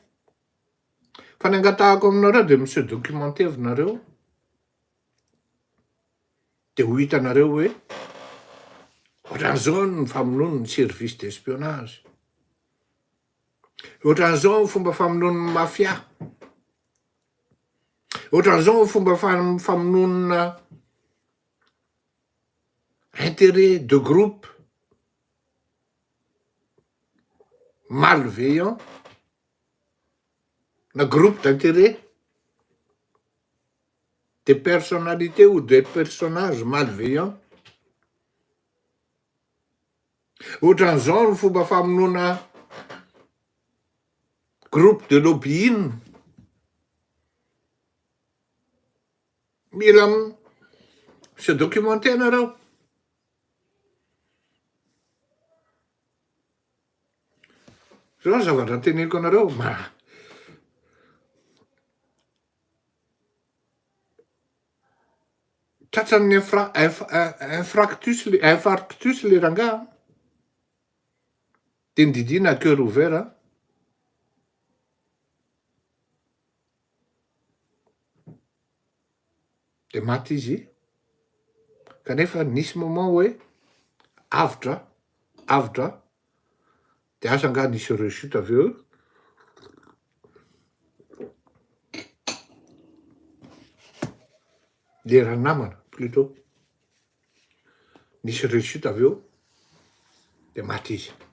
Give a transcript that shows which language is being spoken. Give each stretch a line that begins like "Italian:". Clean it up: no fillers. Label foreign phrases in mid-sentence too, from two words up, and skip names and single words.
Malagasy: Fa ny angatahako aminareo de monsieur documentaire-nareo de ho hitanareo hoe ohatran'izao ny famonoana ny
French: service d'espionnage,
Malagasy: ohatran'izao ny fomba famonoana ny mafia, ohatran'izao ny fomba famonoana
French: intérêt de groupe malveillant na groupe d'intérêt, des personnalités ou des personnages malveillants.
Malagasy: Ohatran'izao ny fomba famonoana
French: groupe de lobbying.
Malagasy: Mila
French: se documenter
Malagasy: nareo. Zao zavatra teneniko anareo tratran'ny infarctus le rangaha de nididina
French: à cœur ouvert
Malagasy: de maty izy kanefa nisy moment hoe avotra de asa nga nisy rechute avy eo lera namana plutôt nisy rechute avy eo de maty izy.